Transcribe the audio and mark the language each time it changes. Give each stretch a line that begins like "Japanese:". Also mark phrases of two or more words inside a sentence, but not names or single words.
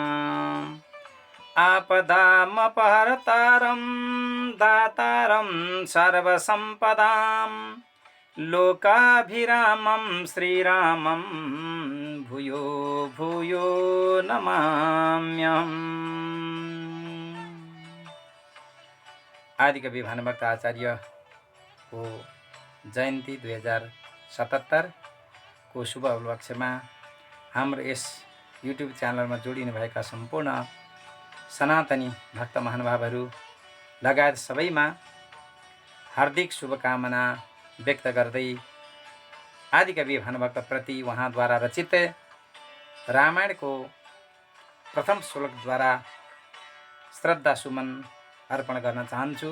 Sanskrit: आपदामपहर्तारं दातारं सर्वसम्पदां लोकाभिरामं श्रीरामं भूयो भूयो नमाम्यहम्।
Nepali: आदिकवि भानुभक्त आचार्य को जयन्ती 2077 को शुभ उपलक्ष्यमा हाम्रो यस युट्युब च्यानलमा जोडिनुभएका सम्पूर्ण सनातनी भक्त महानुभावहरू लगायत सबैमा हार्दिक शुभकामना व्यक्त गर्दै आदिकवि भानुभक्त प्रति उहाँद्वारा रचित रामायणको प्रथम श्लोकद्वारा श्रद्धा सुमन अर्पण गर्न चाहन्छु।